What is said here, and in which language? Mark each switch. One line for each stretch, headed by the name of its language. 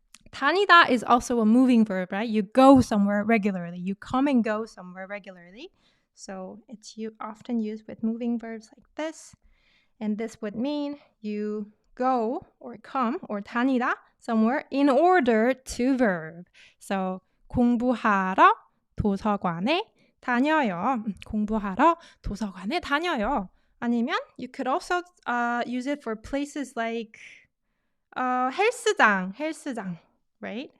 English: 다니다 is also a moving verb, right? You go somewhere regularly. You come and go somewhere regularly. So it's often used with moving verbs like this. And this would mean you go or come or 다니다 somewhere in order to verb.
Korean: So 공부하러 도서관에 다녀요. 공부하러 도서관에 다녀요. 아니면
English: you could also use it for places like 헬스장, right?